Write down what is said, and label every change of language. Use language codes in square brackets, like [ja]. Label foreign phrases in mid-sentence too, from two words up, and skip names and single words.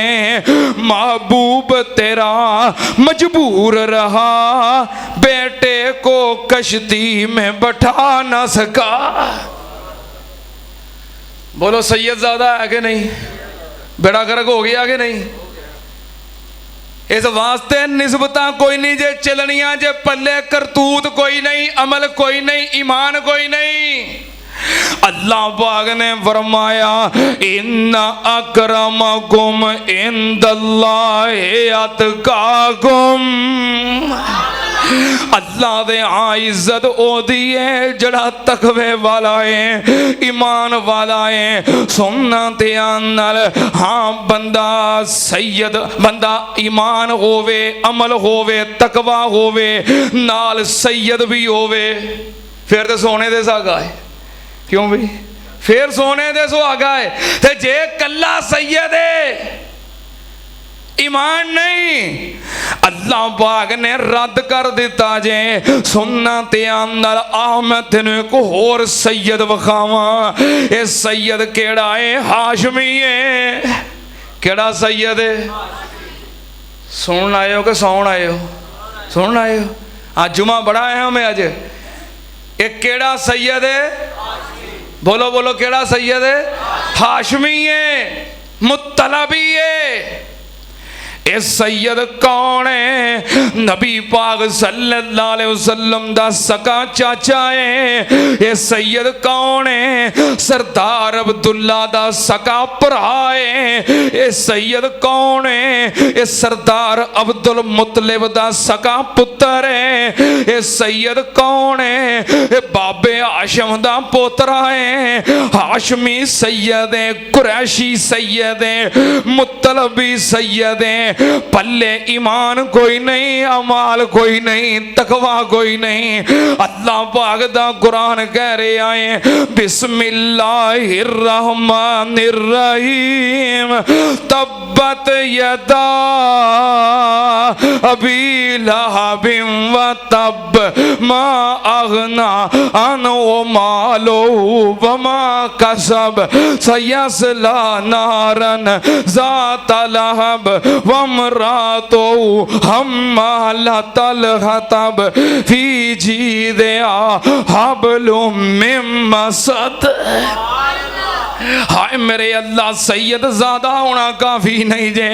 [ur] محبوب تیرا مجبور رہا، بیٹے کو کشتی میں بٹھا نہ سکا. بولو سید زادہ ہے کہ نہیں? بیڑا غرق ہو گیا کہ نہیں? [pa] اس واسطے نسبتاں کوئی نہیں جے چلنیاں، جے پلے کرتوت کوئی نہیں، عمل کوئی نہیں، ایمان کوئی نہیں. اللہ پاک نے فرمایا [ar] إن أكرمكم عند الله أتقاكم, [pa] اللہ دے عزت اودی اے جیہڑا تقوے والا اے، ایمان والا اے. سننا دھیان نال، ہاں بندہ سید، بندہ ایمان ہووے، عمل ہووے، تقویٰ ہووے، نال سید وی ہووے، فیر تو سونے دے ساگا اے. کیوں وی؟ فیر سونے دے سہاگا اے. تے جے کلا سید اے، ایمان نہیں، اللہ پاک نے رد کر دتا جے. سننا دھیان نال، آ میں تین اک ہور سید وکھاواں. ایہہ سید کیہڑا اے؟ ہاشمی اے. کیہڑا سید اے؟ سن آئے ہو کہ سون آئے ہو? سن آئے ہو؟ آج جمعہ بڑا آیا میں اج. اک کیہڑا سید اے؟ بولو بولو کیہڑا سید اے? ہاشمی اے، مطلبی اے. اے سید کون اے؟ نبی پاک صلی اللہ علیہ وسلم دا سکا چاچا اے. اے سید کون اے? سردار عبداللہ دا سکا بھرا اے. اے سید کون اے? اے سردار عبدالمطلب دا سکا پتر اے. اے سید کون اے؟ اے بابے ہاشم دا پوترا اے. ہاشمی سید اے، قریشی سید اے، مطلبی سید اے. پلے ایمان کوئی نہیں، اعمال کوئی نہیں، تقویٰ کوئی نہیں. اللہ پاک دا قرآن کہہ رہے آئے [ar] بسم الله الرحمن الرحيم تبت يدا أبي لهب وتب ما أغنى عنه ماله وما كسب سيصلى نارا ذات لهب وامرأته حمالة الحطب في جيدها حبل من مسد. [pa] ہائے میرے اللہ، سید زیادہ ہونا کافی نہیں جے.